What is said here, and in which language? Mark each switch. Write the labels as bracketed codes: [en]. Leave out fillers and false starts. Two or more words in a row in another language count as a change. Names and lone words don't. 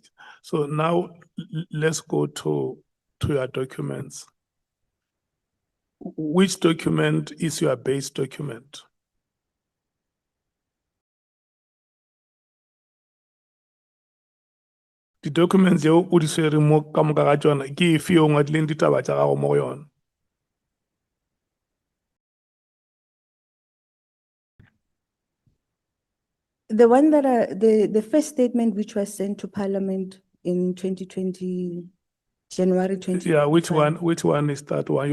[en] So now let's go to your documents. Which document is your base document? The documents you [nso] o di swere mo ka moka ga tsona ke efe yo ngwadileng ditaba tsa gago mo go yona? [en] The one that the first statement which was sent to Parliament in 2020, January 20. Yeah, which one is that one?